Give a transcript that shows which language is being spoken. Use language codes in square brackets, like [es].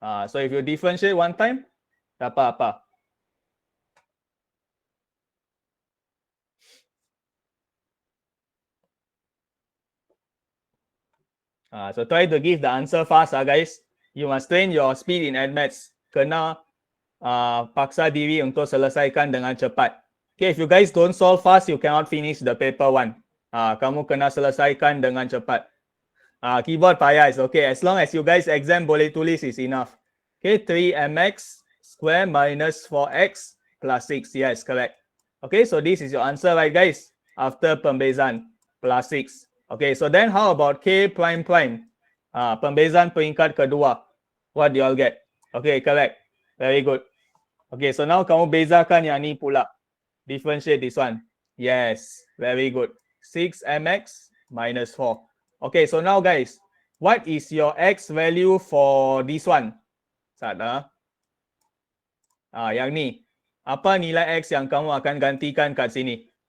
[en] So if you differentiate one time, [ms] dapat apa? [en] So try to give the answer fast guys. You must train your speed in admaths. [ms] Kena paksa diri untuk selesaikan dengan cepat. [en] Okay, if you guys don't solve fast, you cannot finish the paper 1. [ms] Kamu kena selesaikan dengan cepat. [en] Keyboard payah is okay. As long as you guys exam [ms] boleh tulis [en] is enough. Okay, 3mx square minus 4x plus 6. Yes, correct. Okay, so this is your answer, right guys? After pembezaan plus 6. Okay, so then how about k prime prime? [ms] Pembezaan peringkat kedua. [en] What do you all get? Okay, correct. Very good. Okay, so now [ms] kamu bezakan yang ni pula. [en] Differentiate this one. Yes, very good. 6mx minus 4. Okay, so now guys, what is your x value for this one? [ms] Sada. Yang ni. Apa nilai x yang kamu akan gantikan kat sini?